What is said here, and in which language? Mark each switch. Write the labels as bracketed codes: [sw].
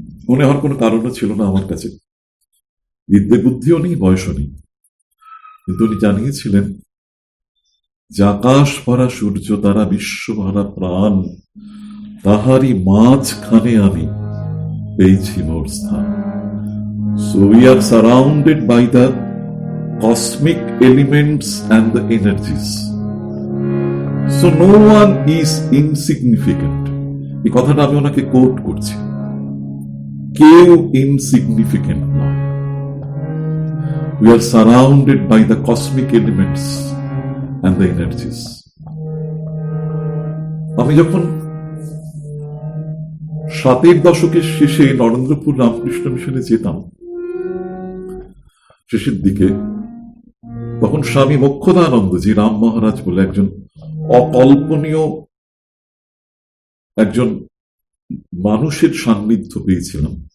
[bn] মনে হওয়ার কোনো কারণও ছিল না আমার কাছে। বিদ্যে বুদ্ধিও নেই, বয়সও নেই। কিন্তু উনি জানিয়েছিলেন যে আকাশ ভরা সূর্য তারা বিশ্ব ভরা প্রাণ, তাহারি মাঝখানে আমি পেয়েছি মোর স্থান। [en] So we are surrounded by the cosmic elements and the energies. So no one is insignificant. [bn] এই কথাটা আমি ওনাকে কোট করছি। কেউ ইনসিগনিফিকেন্ট নয়। [en] We are surrounded by the cosmic elements and the energies. [bn] আমি যখন 60-এর দশকের শেষে নরেন্দ্রপুর রামকৃষ্ণ মিশনে যেতাম, শেষের দিকে, তখন স্বামী মোক্ষদানন্দ জি রাম মহারাজ বলে একজন অকল্পনীয় একজন মানুষের সান্নিধ্য পেয়েছিলাম।